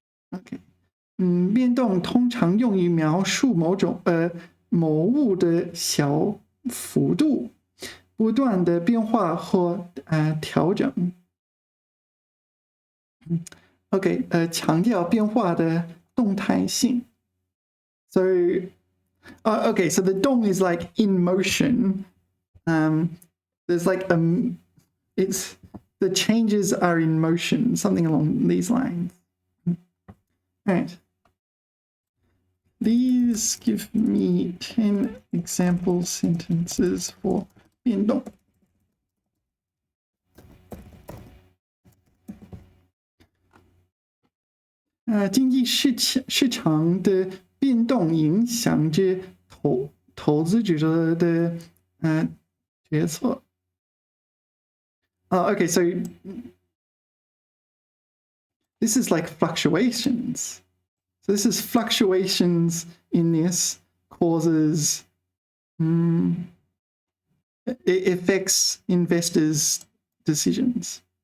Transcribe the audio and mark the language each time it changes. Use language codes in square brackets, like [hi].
[zh] OK， 变动通常用于描述某物的小幅度不断的变化或调整。 OK， 强调变化的动态性。 [en] So, okay, so the dong is like in motion. There's like it's the changes are in motion, something along these lines. All right. Please give me 10 example sentences for 变动。 [zh] 经济市场的变动影响着投资者的决策。 [en] Okay, so this is like fluctuations. So this is fluctuations in this causes it affects investors' decisions.